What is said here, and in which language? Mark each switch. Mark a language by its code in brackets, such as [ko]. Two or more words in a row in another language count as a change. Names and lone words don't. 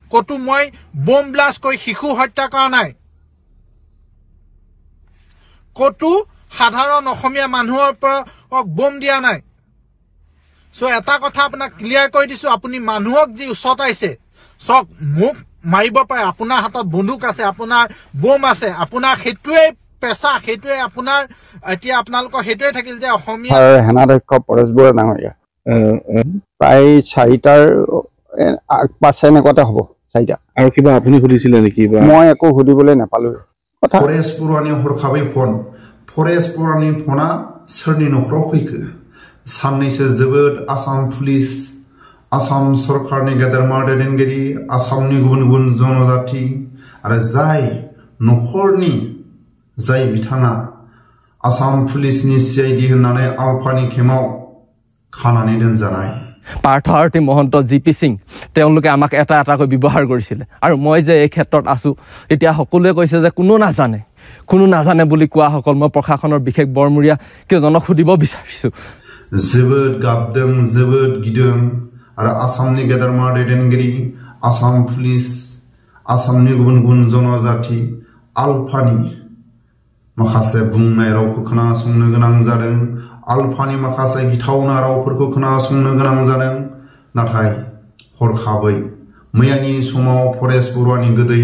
[as] কতো মই বোম ব্লাষ্ট কৰি শিশু হত্যা কৰা নাই কতো সাধাৰণ অসমীয়া মানুহৰ পৰা বোম দিয়া নাই সো এটা কথা আপোনাক ক্লিয়াৰ কৰি দিছো আপুনি মানুহক যি উছতাইছে সক মুখ মাৰিব পাৰে আপোনাৰ হাতত বন্দুক আছে আপোনাৰ বোম আছে আপোনাৰ হেতুৱে পেছা হেতুৱে আপোনাৰ এতিয়া আপোনালোকৰ হেতুৱে থাকিল যে অসমীয়া সেনাধ্যক্ষ পৰেশ বৰুৱা ডাঙৰীয়া প্ৰায় 4টাৰ পাছে এনেকুৱাতে হ'ব 4টা আৰু কিবা আপুনি সুধিছিলে নেকি মই একো সুধিবলৈ নাপালো [brx] পৰেশ বৰুৱানি হৰখাबै পৰেশ বৰুৱাनि फना सोरनि नखराव फैखो साननैसो जोबोद आसाम पुलिस आसाम सरकारनि गेदेरमा दैदेनगिरि आसामनि गुबुन गुबुन जनजाति आरो जाय नखरनि जाय बिथाङा आसाम पुलिसनि सीआईडी होननानै आलफानि खेमाव खानानै दोनजानाय [as] পাৰ্থ আৰতি মহন্ত জিপি সিং তেওঁলোকে আমাক এটা এটাকৈ ব্যৱহাৰ কৰিছিল আৰু মই যে এই ক্ষেত্ৰত আছো এতিয়া সকলোৱে কৈছে যে কোনো নাজানে বুলি কোৱা সকল মই প্ৰশাসনৰ বিশেষ বৰমুৰিয়া কেজনক সুধিব বিচাৰিছো [brx] जोबोद गाबदों जोबोद गिदों आरो आसामनि गेदेरमा दैदेनगिरि आसाम पुलिस आसामनि गुबुन गुबुन जनजाति आलफानि माखासे बुंनाय रावखौ खोनासंनो गोनां जादों आलफानि माखासे गिथावना रावफोरखौ खोनासंनो गोनां जादों नाथाय हरखाबै मैयानि समाव परेश बरुवानि गोदै